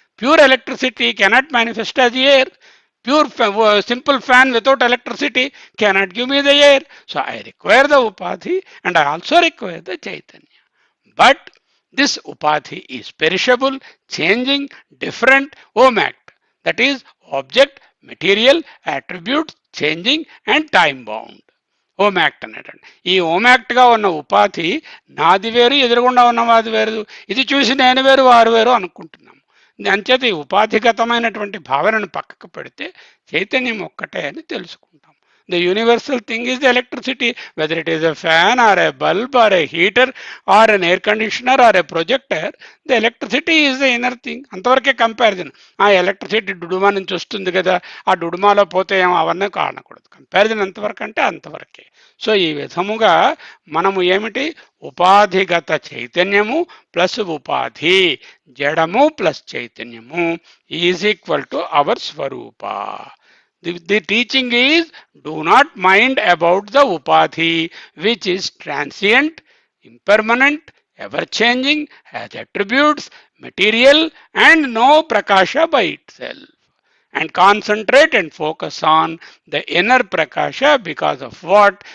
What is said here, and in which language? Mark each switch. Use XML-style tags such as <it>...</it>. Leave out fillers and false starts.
<en>Pure electricity cannot manifest as air. Pure simple fan without electricity cannot give me the air. So I require the upadhi and I also require the chaitanya. But this upadhi is perishable, changing, different, omact. That is object, material, attributes, changing and time bound. ఓమాక్ట్ అనేటండి.</en> <te>ఈ ఓమాక్ట్గా ఉన్న ఉపాధి నాది వేరు, ఎదురుగుండా ఉన్నవాది వేరు, ఇది చూసి నేను వేరు వారు వేరు అనుకుంటున్నాము. అంచేత ఈ ఉపాధిగతమైనటువంటి భావనను పక్కకు పెడితే చైతన్యం ఒక్కటే అని తెలుసుకుంటాం.</te> <en>The universal thing is the electricity, whether it is a fan or a bulb or a heater or an air conditioner or a projector, the electricity is the inner thing.</en> <te>అంతవరకే కంపారిజన్. ఆ electricity Duduma నుంచి వస్తుంది కదా, ఆ డుడుమాలో పోతే ఏమో అవన్నీ కానకూడదు. Comparison ఎంతవరకు అంటే అంతవరకే. సో ఈ విధముగా మనము ఏమిటి, ఉపాధిగత చైతన్యము ప్లస్ ఉపాధి, జడము ప్లస్ చైతన్యము</te> <en>is equal to our</en> <te>Swaroopa.</te> <en>The teaching is, do not mind about the upadhi, which is transient, impermanent, ever-changing, has attributes, material, and no prakasha by itself. And concentrate and focus on the inner prakasha, because of what?</en>